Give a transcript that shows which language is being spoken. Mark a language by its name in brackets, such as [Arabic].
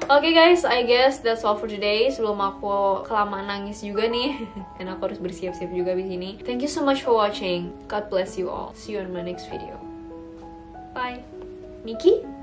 [English] Oke guys, I guess that's all for today. [Indonesian] Sebelum aku kelamaan nangis juga nih dan aku harus bersiap-siap juga di sini. [English] Thank you so much for watching. God bless you all. See you in my next video. Bye. Nikki?